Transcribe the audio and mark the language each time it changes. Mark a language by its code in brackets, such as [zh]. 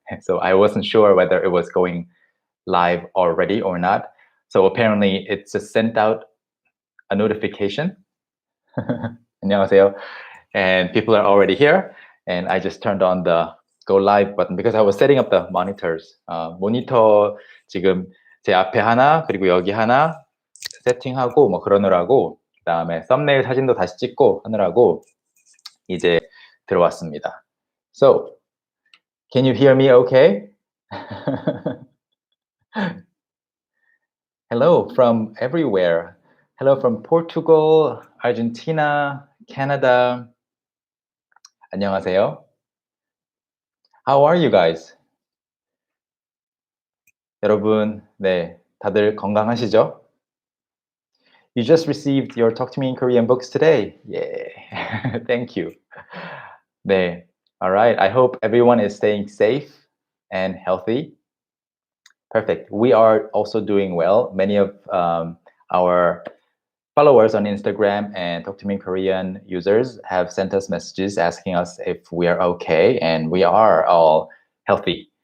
[en] So I wasn't sure whether it was going live already or not. So apparently it's just sent out a notification. [ko] 안녕하세요. [en] And people are already here. And I just turned on the go live button because I was setting up the monitors. [ko] 모니터 지금 제 앞에 하나 그리고 여기 하나 세팅하고 뭐 그러느라고 그다음에 썸네일 사진도 다시 찍고 하느라고 이제 들어왔습니다. [en] So, can you hear me okay? Hello from everywhere. Hello from Portugal, Argentina, Canada. [ko] 안녕하세요. [en] How are you guys? [ko] 여러분, 네, 다들 건강하시죠? [en] You just received your Talk to Me in Korean books today. Yeah, thank you. 네, all right. I hope everyone is staying safe and healthy. Perfect. We are also doing well. Many of our followers on Instagram and Talk to Me in Korean users have sent us messages asking us if we are okay, and we are all healthy.